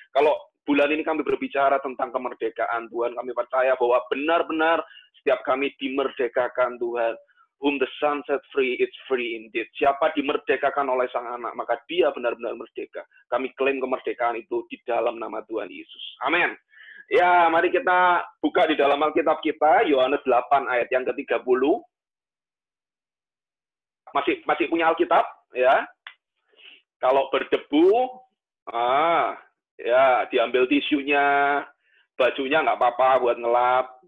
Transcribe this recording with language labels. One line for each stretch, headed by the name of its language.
Indonesian: Kalau bulan ini kami berbicara tentang kemerdekaan, Tuhan, kami percaya bahwa benar-benar setiap kami dimerdekakan, Tuhan.
English: Whom the Son set free, it's free indeed.
Indonesian: Siapa dimerdekakan oleh Sang Anak, maka dia benar-benar merdeka. Kami klaim kemerdekaan itu di dalam nama Tuhan Yesus. Amin. Ya, mari kita buka di dalam Alkitab kita, Yohanes 8 ayat yang ke-30. Masih punya Alkitab, ya. Kalau berdebu, ya diambil tisunya, bajunya nggak apa-apa buat ngelap.